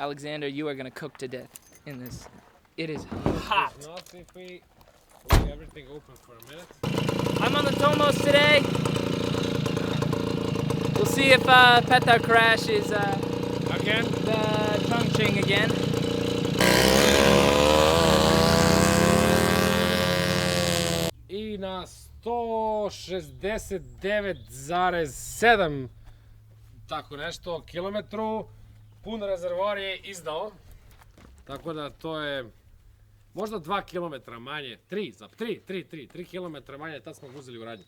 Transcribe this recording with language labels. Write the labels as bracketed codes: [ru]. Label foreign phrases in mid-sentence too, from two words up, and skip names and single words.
[en] Alexander, you are gonna cook to death in this. It is hot. Not if we leave everything open for a minute. I'm on the Tomos today. We'll see if Petar crashes Again? the Chongqing again. [sr] I na 169,7 tako nešto kilometru pun rezervoar je izdao. Tako da to je možda 2 kilometra manje, 3 kilometra manje, tad smo ga uzeli u radnju.